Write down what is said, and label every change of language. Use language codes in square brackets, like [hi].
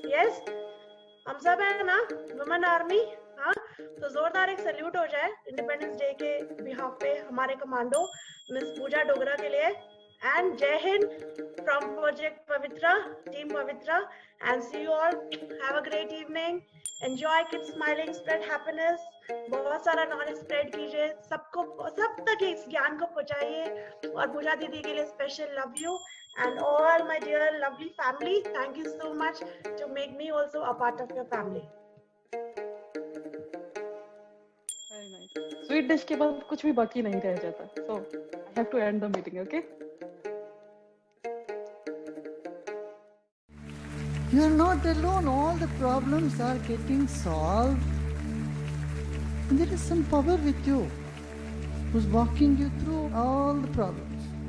[hi] Yes, हम सब है ना वुमेन आर्मी। हाँ, तो जोरदार एक सल्यूट हो जाए इंडिपेंडेंस डे के बिहाफ पे हमारे कमांडो मिस पूजा डोगरा के लिए। [en] and जय हिंद from project Pavitra, team Pavitra, and see you all, have a great evening, enjoy, keep smiling, spread happiness, [hi] बहुत सारा नॉलेज स्प्रेड कीजिए, सबको सब तक इस ज्ञान को पहुंचाइए। और पूजा दीदी के लिए [en] Special love you and all my dear lovely family, thank you so much to make me also a part of your family. Very nice. [hi] Sweet dish के बाद कुछ भी बाकी नहीं रह जाता. [en] So I have to end the meeting, okay? You're not alone. All the problems are getting solved. And there is some power with you who's walking you through all the problems.